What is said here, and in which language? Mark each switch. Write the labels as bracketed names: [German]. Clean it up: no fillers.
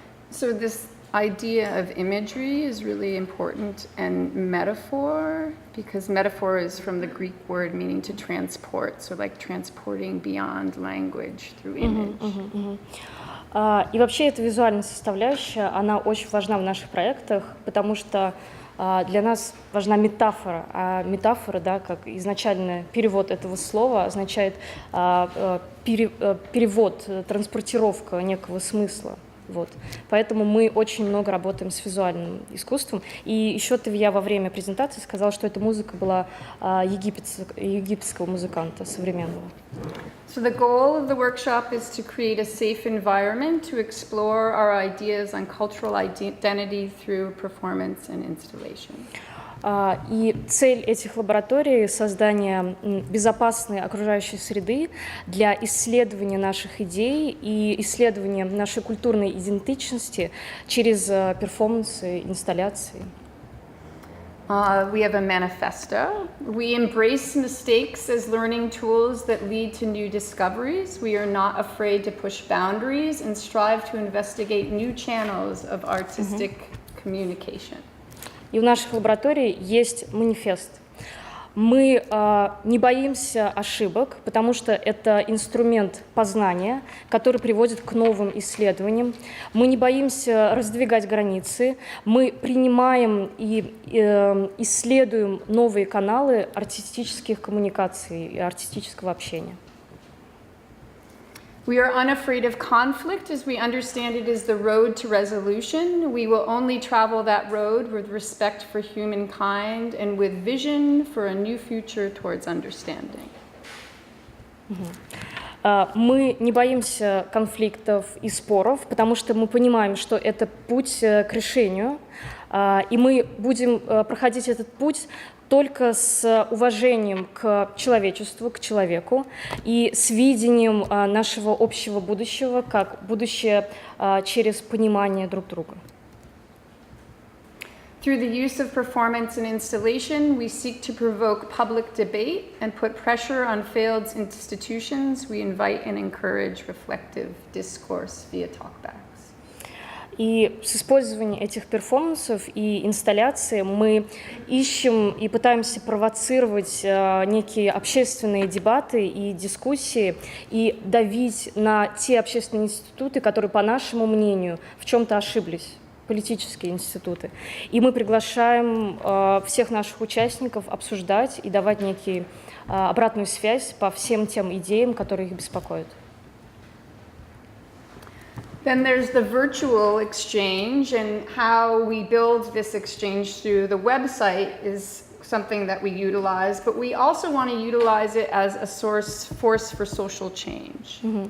[English] So this idea of imagery is really important, and metaphor, because metaphor is from the Greek word meaning to transport, so like transporting beyond language through image. [Russian] И вообще эта визуальная составляющая, она очень важна в наших проектах, потому что для нас важна метафора, а метафора, да, как изначальный перевод этого слова, означает перевод, транспортировка некого смысла. Вот. Поэтому мы очень много работаем с визуальным искусством. И еще я во время презентации сказала, что эта музыка была египетского музыканта современного. [English] So the goal of the workshop is to create a safe environment to explore our ideas on cultural identity through performance and installation. [Russian] И цель этих лабораторий — создание безопасной окружающей среды для исследования наших идей и исследования нашей культурной идентичности через перформансы, инсталляции. [English] We have a manifesto. We embrace mistakes as learning tools that lead to new discoveries. We are not afraid to push boundaries and strive to investigate new channels of artistic communication. [Russian] И в наших лабораториях есть манифест. Мы не боимся ошибок, потому что это инструмент познания, который приводит к новым исследованиям. Мы не боимся раздвигать границы. Мы принимаем и исследуем новые каналы артистических коммуникаций и артистического общения. [English] We are unafraid of conflict as we understand it is the road to resolution. We will only travel that road with respect for humankind and with vision for a new future towards understanding. [Russian] Мы не боимся конфликтов и споров, потому что мы понимаем, что это путь к решению, и мы будем проходить этот путь только с уважением к человечеству, к человеку и с видением нашего общего будущего, как будущее через понимание друг друга. [English] Through the use of performance and installation, we seek to provoke public debate and put pressure on failed institutions. We invite and encourage reflective discourse via talkbacks. [Russian] И с использованием этих перформансов и инсталляций мы ищем и пытаемся провоцировать некие общественные дебаты и дискуссии и давить на те общественные институты, которые, по нашему мнению, в чем-то ошиблись, политические институты. И мы приглашаем всех наших участников обсуждать и давать некую обратную связь по всем тем идеям, которые их беспокоят. [English] Then there's the virtual exchange, and how we build this exchange through the website is something that we utilize, but we also want to utilize it as a force for social change.